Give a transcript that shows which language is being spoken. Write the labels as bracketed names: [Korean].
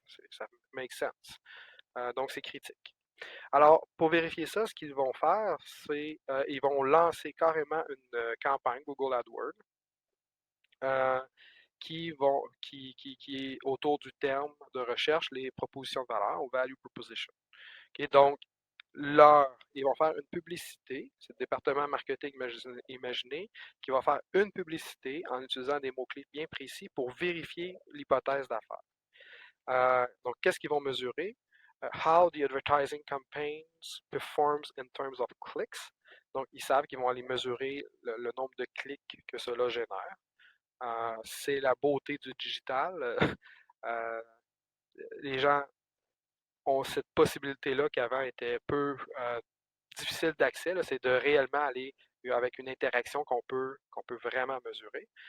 [French] Ça [English] make sense. [French] Donc, c'est critique. Alors, pour vérifier ça, ce qu'ils vont faire, c'est ils vont lancer carrément une campagne Google AdWords euh, qui est autour du terme de recherche, les propositions de valeur, ou value proposition. Okay? Donc, ils vont faire une publicité, c'est le département marketing imaginé, qui va faire une publicité en utilisant des mots-clés bien précis pour vérifier l'hypothèse d'affaires. Donc, qu'est-ce qu'ils vont mesurer? [English] How the advertising campaigns performs in terms of clicks. [French] Donc, ils savent qu'ils vont aller mesurer le nombre de clics que cela génère. C'est la beauté du digital. Euh, les gens ont cette possibilité-là qui avant était peu difficile d'accès, c'est de réellement aller avec une interaction qu'on peut vraiment mesurer.